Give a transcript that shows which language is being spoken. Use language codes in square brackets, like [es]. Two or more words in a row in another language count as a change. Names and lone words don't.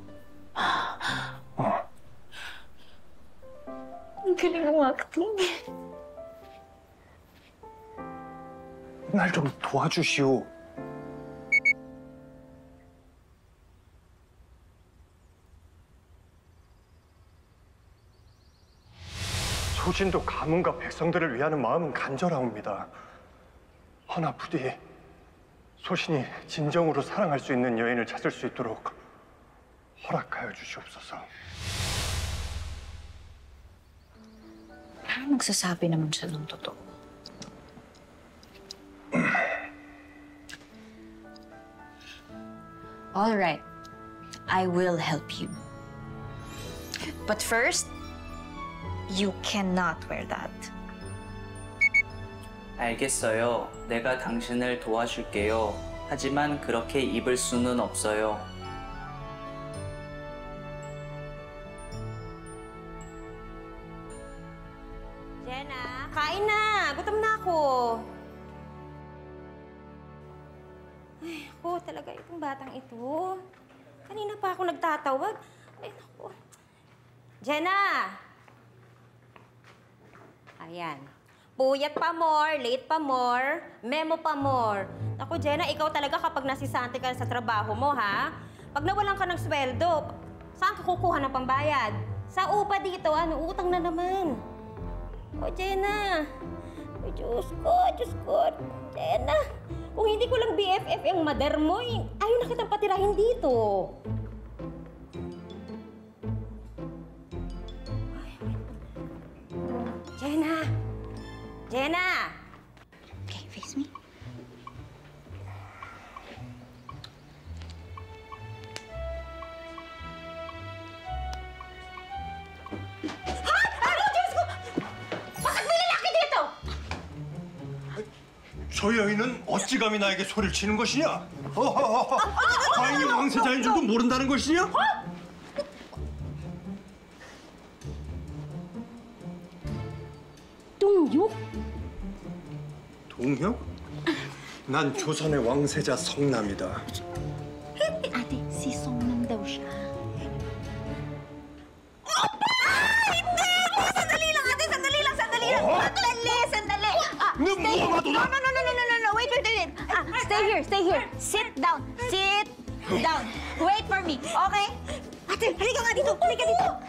[tl] Ang galing umakting. [ko] 날 좀 도와주시오. 소신도 가문과 백성들을 위하는 마음은 간절하옵니다. 허나 부디 소신이 진정으로 사랑할 수 있는 여인을 찾을 수 있도록 허락하여 주시옵소서. [tl] Parang nagsasabi naman siya ng totoo. [en] All right. I will help you. But first, you cannot wear that. [ko] 알겠어요. 내가 당신을 도와줄게요. 하지만 그렇게 입을 수는 없어요. [tl] Jenna, kain na. Gutom na ako. Ay, ako talaga itong batang ito. Kanina pa ako nagtatawag. Ay, naku. Jenna! Ayan. Puyat pa more, late pa more, memo pa more. Ako, Jenna, ikaw talaga kapag nasisante ka sa trabaho mo, ha? Pag nawalan ka ng sweldo, saan ka kukuha ng pambayad? Sa upa dito, utang na naman. O, Jenna. O, Diyos ko. Jenna, kung hindi ko lang BFF yung mother mo, ayaw na kitang patirahin dito. Jenna! [en] Okay, face me. [ko] 저 여인은 어찌 감히 나에게 소리를 치는 것이냐? 과인이 왕세자인 줄도 모른다는 것이냐? 동요? 동혁? 난 조선의 왕세자 성남이다. [tl] Ate, si Songnam daw siya. Sandali lang! Sandali lang! Sandali! [ko] 너 뭐가 도나? [en] No, wait. Stay here. Sit down. Wait for me, [tl] okay? Ate, halika nga dito. Halika dito.